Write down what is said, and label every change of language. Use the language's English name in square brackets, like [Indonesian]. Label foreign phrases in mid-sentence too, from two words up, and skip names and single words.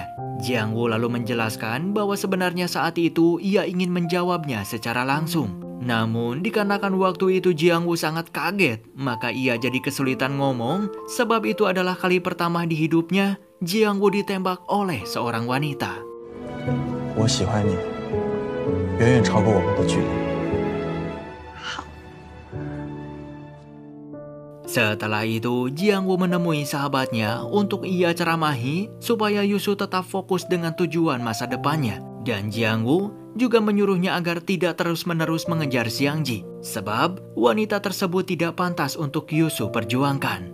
[Indonesian] Jiang Wu lalu menjelaskan bahwa sebenarnya saat itu ia ingin menjawabnya secara langsung. Namun dikarenakan waktu itu Jiang Wu sangat kaget, maka ia jadi kesulitan ngomong sebab itu adalah kali pertama di hidupnya Jiang Wu ditembak oleh seorang wanita. [Chinese] 我喜欢你，远远超过我们的距离。 [Indonesian] Setelah itu, Jiang Wu menemui sahabatnya untuk ia ceramahi supaya Yusu tetap fokus dengan tujuan masa depannya. Dan Jiang Wu juga menyuruhnya agar tidak terus-menerus mengejar Xiang Ji, sebab wanita tersebut tidak pantas untuk Yusu perjuangkan.